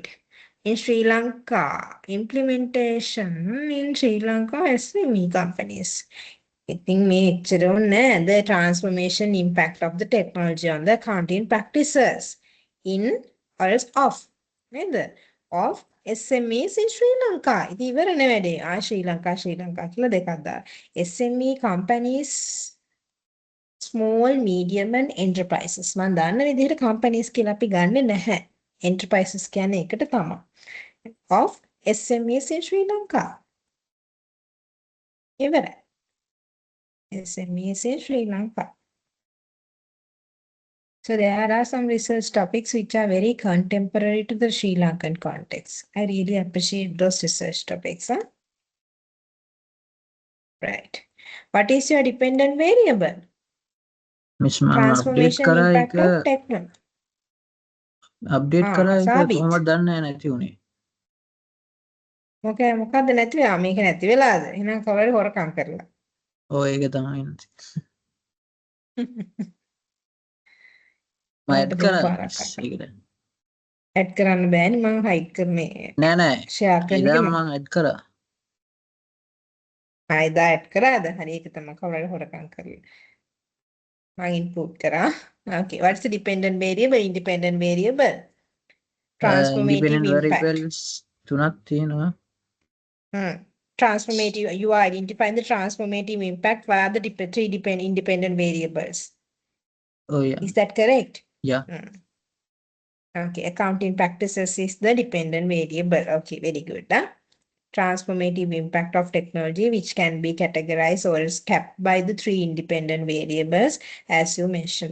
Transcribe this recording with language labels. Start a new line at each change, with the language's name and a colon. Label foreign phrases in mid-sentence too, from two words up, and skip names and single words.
English: In Sri Lanka, implementation in Sri Lanka SME companies. I think the transformation impact of the technology on the accounting practices in or else of SMEs in Sri Lanka. This is very Sri Lanka
Sinhala: කියලා දෙකක් දාලා.
English: SME companies, small, medium and enterprises.
Sinhala: මම දන්න විදිහට companies කියලා අපි ගන්නෙ නැහැ. Enterprises කියන්නේ ඒකට තමයි.
English: Of SMEs in Sri Lanka. ඉවරයි. SMEs in Sri Lanka. So there are some research topics which are very contemporary to the Sri Lankan context. I really appreciate those research topics. Huh? Right. What is your dependent variable? Miss ma'am Transformation impact of technology.
Sinhala: update කරා එක සාබිත්. කොහොමද දන්නේ නැති උනේ. මොකක්ද නැති වෙලා මේක නැති වෙලාද? එහෙනම් කවුරුහරි හොරකම් කරලා. ඔව් ඒක තමයි නැති. මම ඔයාලට ඇඩ් දෙක කරා පාරක් ඒකට. ඇඩ් කරන්න බෑනේ මම හයිඩ් කරන්නේ. නෑ ෂෙයා කරන එක එදා මම මම ඇඩ් කරා. එදා ඇඩ් කරාද? හරි ඒක තමයි කවුරුහරි හොරකම් කරලා. මම ඉන්පුට් කරා.
English: Okay, what's the dependent variable? Independent variable. Transformative independent impact.
Sinhala: variables තුනක් තියෙනවා.
English: Transformative, you are identifying the transformative impact via the three independent variables. Oh yeah. Is that correct? Yeah. Okay, accounting practices is the dependent variable. Okay, very good. Huh? Transformative impact of technology, which can be categorized or is capped by the three independent variables, as you mentioned.